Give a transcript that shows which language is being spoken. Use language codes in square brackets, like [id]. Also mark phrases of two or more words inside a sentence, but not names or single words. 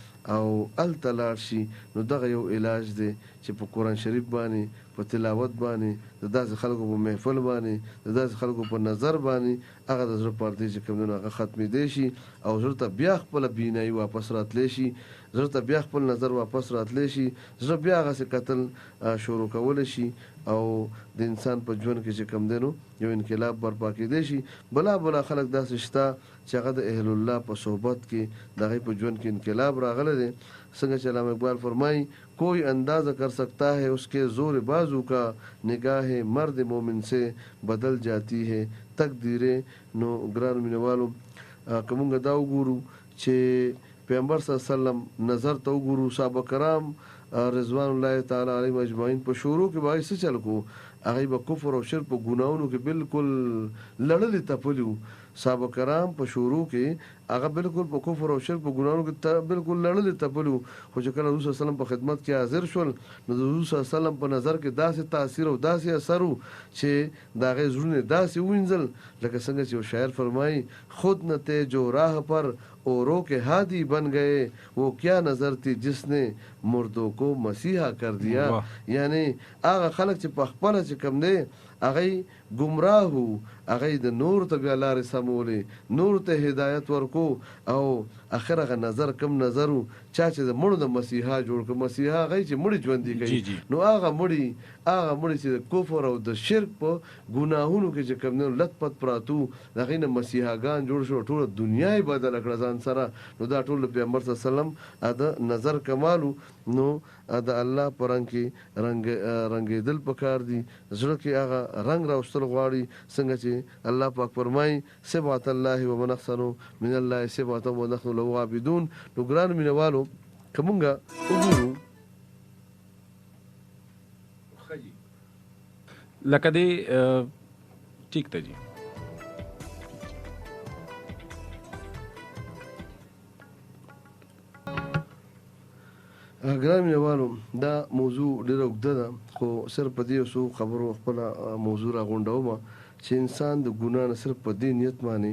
[ps] او هلته لاړ شي نو دغه یو علاج دی چې په قرآن شریف باندې په تلاوت باندې د داسې خلکو په محفل باندې د داسې خلکو په نظر باندې هغه د زړه پردې چې کوم دی هغه ختمېدی شي او زړه ته بیا خپله بینایي واپس راتلی شي زړه ته بیا خپل نظر واپس راتلی شي زړه بیا هغسې کتل شروع کولی شي او د انسان په ژوند کې چې کوم دی نو یو انقلاب برپا کېدی شي بلا خلک داسې شته چې هغه د [ar] اهل الله [ps] په صحبت کې د هغې په ژوند کې انقلاب راغلی دی څنګه چې علامه اقبال فرمایي [ur] کوئی اندازہ کر سکتا ہے اس کے زور بازو کا نگاہ مرد مومن سے بدل جاتی ہے [ps] تقدیرې نو ګرانو مینهوالو که مونږ دا وګورو چې پیغمبر [ar] صلی الله علیه وسلم [ps] نظر ته وګورو صحابه کرام [ar] رضوان الله تعالی علیهم [ps] اجمعین په شروع کې به څه چل کو هغه به کفر او شرک په ګناونو کې بالکل لړلې تپلو صحابه کرام په شروع کې هغه بالکل په کفر او شرک په ګناونو کې بالکل لړلې تپلو خو چې کله رسول [ar] صلی الله علیه [ps] وسلم په خدمت کې حاضر شول نو د رسول صلی الله علیه وسلم په نظر کې داسې تاثیر او داسې اثر و چې د هغې زړونه داسې ووینځل لکه څنګه چې یو شاعر فرمایي [ur] خود نه تے جو راہ پر اوروں کے ہادی بن گئے وہ کیا نظر تھی جس نے مردوں کو مسیحا کر دیا [ps] یعنی هغه خلک چې په خپله چې کوم دی هغه ګمراه وو هغه د نور ته بیا لارې سمولې نور ته هدایت ورکو او اخر هغه نظر کم نظر و چا چې د مړو د مسیحا جوړ کړ مسیحا هغه چې مړي ژوندي کوي نو هغه مړي چې د کفر او د شرک په ګناهونو کې چې کوم دی لت پت پراتو د هغې نه مسیحاګان جوړ شو ټوله دنیا یې بدله کړه ځان سره نو دا ټول د پیغمبر [ar] صلی الله علیه وسلم [ps] د نظر کمالو نو د الله په رنګ کې رنګېدل پکار دي زړه کې هغه رنګ راوستل غواړي څنګه چې الله پاک فرمایي [ar] صبغة الله ومن احسن من الله صبغة ونحن له عابدون [ps] نو ګرانو مینهوالو که مونږ وګورو لکه دې ټیک ته جي ګرانو مینهوالو دا موضوع ډېره اوږده ده خو صرف په دې څو خبرو خپله موضوع راغونډومه چې انسان د ګناه نه صرف په دې نیت باندې